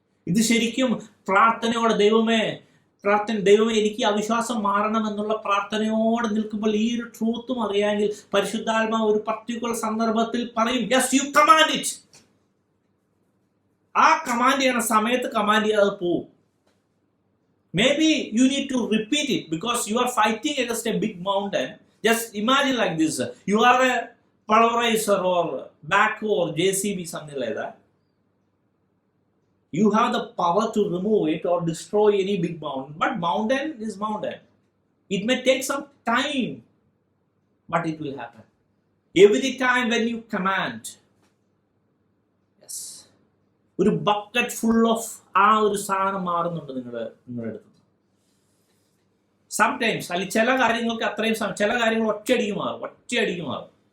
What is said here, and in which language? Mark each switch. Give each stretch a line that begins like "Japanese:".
Malayalam: ഇത് ശരിക്കും പ്രാർത്ഥനയോടെ, ദൈവമേ എനിക്ക് അവിശ്വാസം മാറണം എന്നുള്ള പ്രാർത്ഥനയോടെ നിൽക്കുമ്പോൾ ഈ ഒരു ട്രൂത്തും അറിയാമെങ്കിൽ പരിശുദ്ധാത്മാവ് ഒരു പർട്ടിക്കുലർ സന്ദർഭത്തിൽ പറയും,
English: Yes you command it.
Malayalam: ആ കമാൻഡ് ചെയ്യുന്ന സമയത്ത് കമാൻഡ് ചെയ്യാതെ പോവും.
English: May be you need to repeat it because you are fighting against a big mountain. Just imagine like this, you are a pulverizer or backhoe or JCB, something like that. You have the power to remove it or destroy any big mountain. But mountain is mountain. It may take some time, but it will happen. Every time when you command, yes,
Malayalam: ഒരു bucket full of ആ ഒരു സാധനം മാറുന്നുണ്ട് നിങ്ങളുടെ അടുത്ത്. Sometimes അല്ലെങ്കിൽ ചില കാര്യങ്ങൾക്ക് അത്രയും ചില കാര്യങ്ങൾ ഒറ്റയടിക്ക് മാറും.